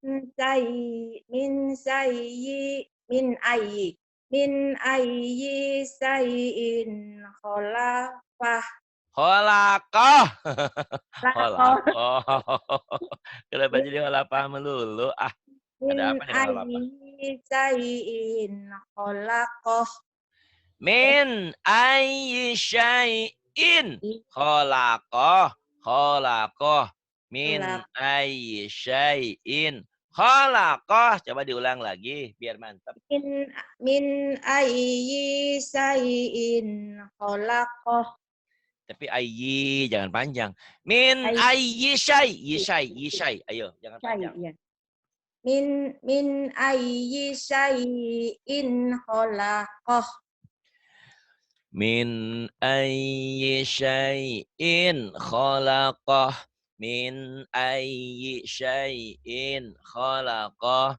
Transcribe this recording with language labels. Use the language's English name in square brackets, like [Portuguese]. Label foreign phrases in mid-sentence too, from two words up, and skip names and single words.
[Arabic] أي من أي شيء خلفه. Kholakoh. Khalaqah. Kholakoh. Kenapa Min [Indonesian] jadi kholapah melulu? Ah, [Arabic] min [Indonesian] ada apa dengan kholapah? [Arabic] أي شيء خلقه. من أي شيء خلقه. Min Khalaq أي شيء خلقه. [Indonesian] Coba diulang lagi biar mantap. [Arabic] من من أي شيء خلقه. [Indonesian] Tapi ayyi jangan panjang. [Arabic] Min Ayyi أي شيء. [Indonesian] Ayo, jangan panjang. [Arabic] ya. من أي شيء خلقه. من أي شيء خلقه. من أي شيء خلقه.